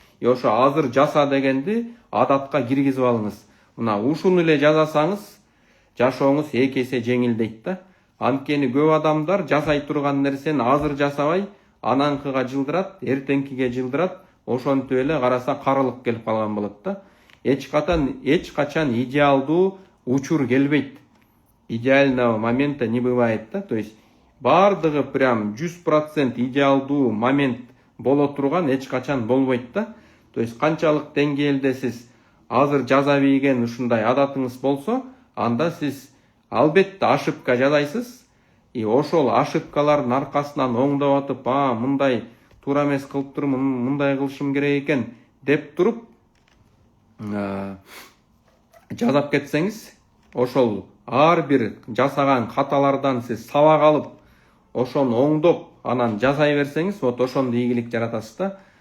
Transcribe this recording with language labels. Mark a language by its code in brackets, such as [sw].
[ky] Ошо азыр жаса дегенди адатка киргизип алыңыз. Мына ушуну эле жазасаңыз, жашооңуз 2 эсе жеңилдейт да. Анткени көп адамдар жасай турган нерсени азыр жасабай, ананкыга жылдырат, эртеңкиге жылдырат, ошентип эле караса карылык келип калган болот да. Эч качан идеалдуу учур келбейт. [ru] Идеального момента не бывает [ky] да. То есть бардыгы прям 100% идеалдуу момент боло турган эч качан болбойт да. То есть канчалык деңгээлде сиз азыр жаза билген ушундай адатыңыз болсо, анда сиз албетте ошибка жасайсыз. И ошол ошибкалардын аркасынан оңдоп атып, мындай туура эмес кылып турмун, мындай кылышым керек экен деп туруп жазап кетсеңиз, ошол ар бир жасаган каталардан сиз сабак алып, ошону оңдоп, анан жасай берсеңиз, вот ошондо ийгилик жаратасыз да.